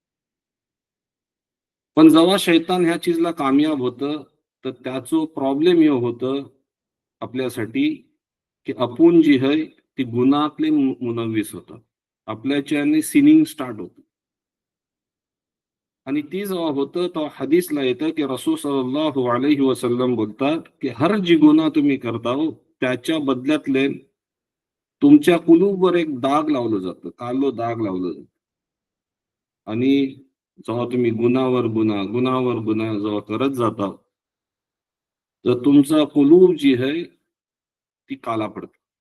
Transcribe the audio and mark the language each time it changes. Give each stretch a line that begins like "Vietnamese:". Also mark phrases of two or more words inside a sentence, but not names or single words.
Marathi: पण जेव्हा शैतान ह्या चीजला कामयाब होतं तर त्याचं प्रॉब्लेम हे होतं आपल्यासाठी की आपण जी आहे ती गुन्हातले मुनव्वीस होतं. आपल्याच्याने
English: sinning start
Marathi: होतं. आणि ती जेव्हा होतं तेव्हा हदीसला येतं की रसूल
Arabic: صلى الله عليه وسلم
Marathi: बोलतात की हर जी गुन्हा तुम्ही करता हो त्याच्या बदल्यातले तुमच्या कुलूबवर एक दाग लावलं जातं, कालो दाग लावलं जातं. आणि जेव्हा तुम्ही गुन्हावर गुन्हा जेव्हा करत जाता तर तुमचा कुलूब जी आहे ती काला पडतं.